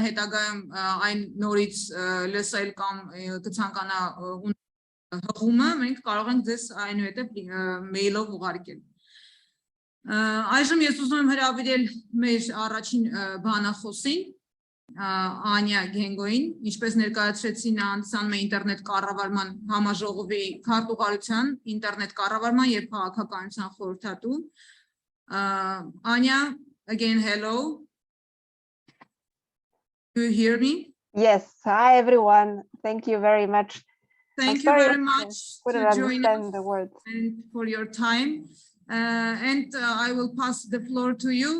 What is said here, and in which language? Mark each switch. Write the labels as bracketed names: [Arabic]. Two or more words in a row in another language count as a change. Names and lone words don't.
[Armenian] հետագայում այն նորից լսել կամ կցանկանա հղումը, մենք կարող ենք ձեզ այնուհետեւ մեյլով ուղարկել։ Այժմ ես ուզում եմ հրավիրել մեր առաջին բանախոսին, Անյա Գենգոին, ինչպես ներկայացրեցի, նա հանդիսանում է ինտերնետ կառավարման համաժողովի քարտուղարության, ինտերնետ կառավարման եւ քաղաքականության խորհրդատու։ Anya, [English] again, hello. Do you hear me? Yes. Hi, everyone. Thank you very much. Thank you very much for joining us the words and for your time. I will pass the floor to you.